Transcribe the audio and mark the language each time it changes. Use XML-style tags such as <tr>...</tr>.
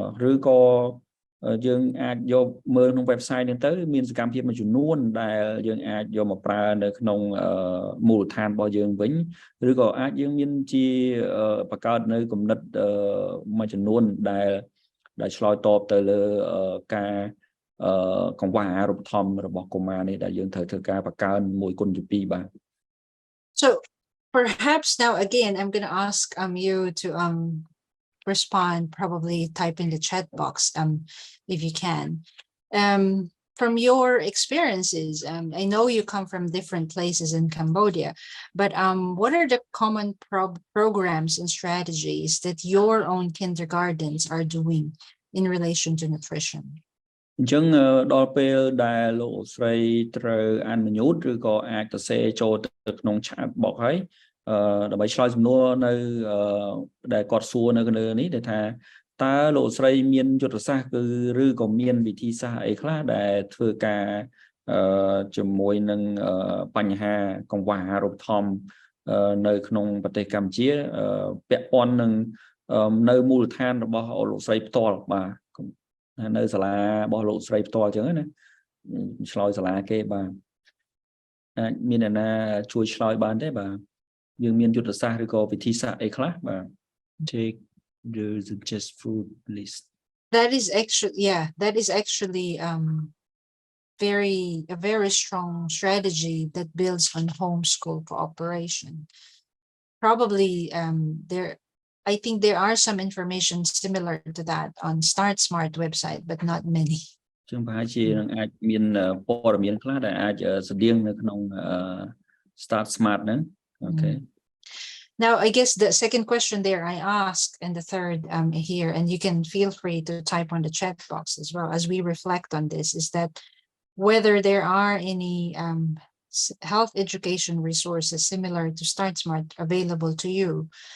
<km>ឬក៏យើងអាចយកមើលក្នុង website ហ្នឹងទៅមានសកម្មភាពមួយចំនួនដែលយើងអាចយកមកប្រើនៅក្នុងមូលដ្ឋានរបស់យើងវិញឬក៏អាចយើងមានជាបង្កើតនៅគំនិតមួយចំនួនដែលឆ្លើយតបទៅលើការកង្វះអាហារូបត្ថម្ភរបស់កុមារនេះដែលយើងត្រូវធ្វើការបង្កើន1 គុណជា 2 បាទ</km> <en>So perhaps now again I'm going to ask you to respond, probably type in the chat box if you can. From your experiences, I know you come from different places in Cambodia, but what are the common programs and strategies that your own kindergartens are doing in relation to nutrition?</en> <km>អញ្ចឹងដល់ពេលដែលលោកស្រីត្រូវអនុញ្ញាតឬក៏អាចទៅសេចូលទៅក្នុង chat box ហើយដើម្បីឆ្លើយសំណួរនៅដែលគាត់សួរនៅលើនេះដែលថាតើលោកស្រីមានយុទ្ធសាស្ត្រគឺឬក៏មានវិធីសាស្ត្រអីខ្លះដែលធ្វើការ ជាមួយនឹងបញ្ហាកង្វះអាហារូបត្ថម្ភនៅក្នុងប្រទេសកម្ពុជាពាក់ព័ន្ធនឹងនៅមូលដ្ឋានរបស់លោកស្រីផ្ទាល់បាទនៅសាលារបស់លោកស្រីផ្ទាល់អញ្ចឹងណាឆ្លើយសាលាគេបាទអាចមានអ្នកណាជួយឆ្លើយបានទេបាទយើងមានយុទ្ធសាស្ត្រឬក៏វិធីសាស្ត្រអីខ្លះបាទ</km> <en>take the suggest food list that is actually a very strong strategy that builds on homeschool cooperation. Probably I think there are some information similar to that on Start Smart website, but not many.</en> <km>ចឹងប្រហែលជានឹងអាចមានព័ត៌មានខ្លះដែលអាចស្តៀងនៅក្នុង Start Smart ហ្នឹង Okay.</km> <en>Now, I guess the second question there I asked and the third here, and you can feel free to type on the chat box as well as we reflect on this, is that whether there are any health education resources similar to Start Smart available to you.</en>